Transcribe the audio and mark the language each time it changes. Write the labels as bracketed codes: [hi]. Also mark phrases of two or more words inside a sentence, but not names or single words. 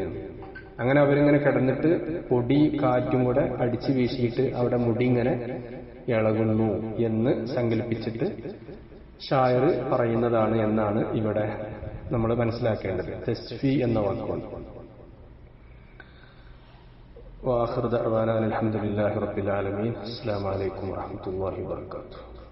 [ml] അങ്ങനെ അവരിങ്ങനെ കിടന്നിട്ട് പൊടി കാറ്റും കൂടെ അടിച്ചു വീശിയിട്ട് അവിടെ മുടി ഇങ്ങനെ ഇളകുന്നു എന്ന് സങ്കല്പിച്ചിട്ട് ഷായർ പറയുന്നതാണ് എന്നാണ് ഇവിടെ നമ്മൾ മനസ്സിലാക്കേണ്ടത്. തസ്ഫി എന്ന വാക്കുകൊണ്ട്. [ar] وآخر دعوانا الحمد لله رب العالمين. السلام عليكم ورحمة الله وبركاته.